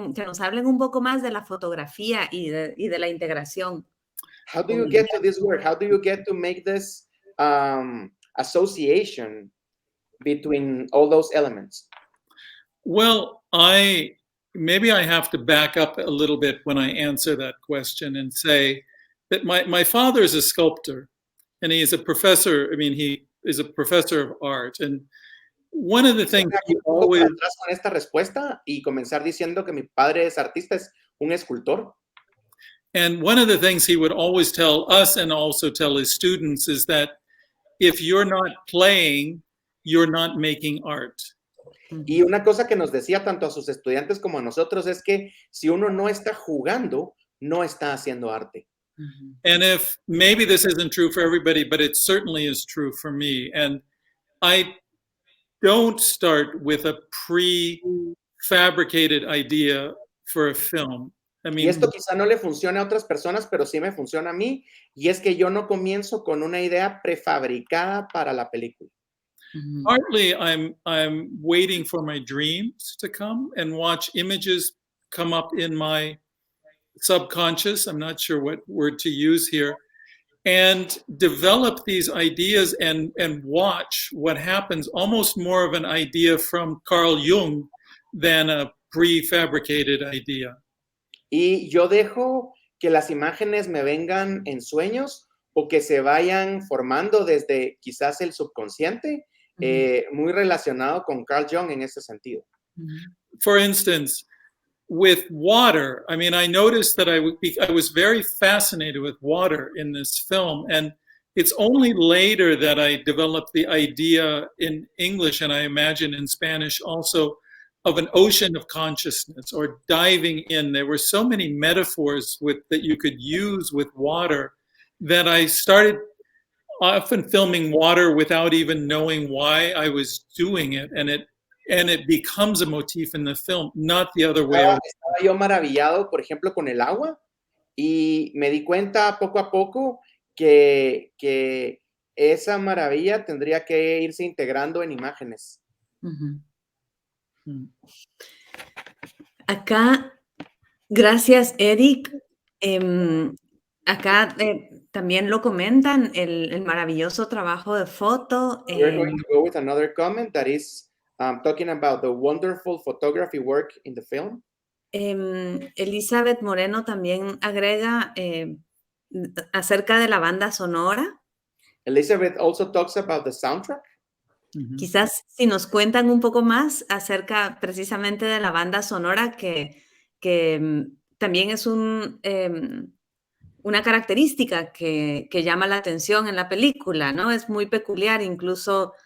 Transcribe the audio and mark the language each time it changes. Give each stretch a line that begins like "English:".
Spanish: Que nos hablen un poco más de la fotografía y de la integración.
English: How do you get to this work? How do you get to make this association between all those elements? Well, maybe I have to back up a little bit when I answer that question and say that my father is a sculptor, and he is a professor. I mean, he is a professor of art. And one of the things he always...
Spanish: Atrás con esta respuesta y comenzar diciendo que mi padre es artista, es un escultor.
English: And one of the things he would always tell us and also tell his students is that if you're not playing, you're not making art.
Spanish: Y una cosa que nos decía tanto a sus estudiantes como a nosotros es que si uno no está jugando, no está haciendo arte.
English: And if maybe this isn't true for everybody, but it certainly is true for me. And I don't start with a prefabricated idea for a film. I
Spanish: Y
English: mean,
Spanish: esto quizá no le funcione a otras personas, pero sí me funciona a mí. Y es que yo no comienzo con una idea prefabricada para la película.
English: partly I'm waiting for my dreams to come and watch images come up in my subconscious. I'm not sure what word to use here. And develop these ideas and watch what happens, almost more of an idea from Carl Jung than a prefabricated idea.
Spanish: Y yo dejo que las imágenes me vengan en sueños o que se vayan formando desde quizás el subconsciente, muy relacionado con Carl Jung en ese sentido.
English: For instance, with water, I mean, I noticed that I was very fascinated with water in this film, and it's only later that I developed the idea in English, and I imagine in Spanish also, of an ocean of consciousness or diving in. There were so many metaphors that you could use with water that I started often filming water without even knowing why I was doing it, and it becomes a motif in the film, not the other way around.
Spanish: Estaba yo maravillado, por ejemplo, con el agua, y me di cuenta poco a poco que esa maravilla tendría que irse integrando en imágenes. Acá, gracias, Eric. Acá también lo comentan, el maravilloso trabajo de foto.
English: We're going to go with another comment that is talking about the wonderful photography work in the film.
Spanish: Elizabeth Moreno también agrega acerca de la banda sonora.
English: Elizabeth also talks about the soundtrack.
Spanish: Quizás si nos cuentan un poco más acerca precisamente de la banda sonora, que también es una característica que llama la atención en la película, ¿no? Es muy peculiar, incluso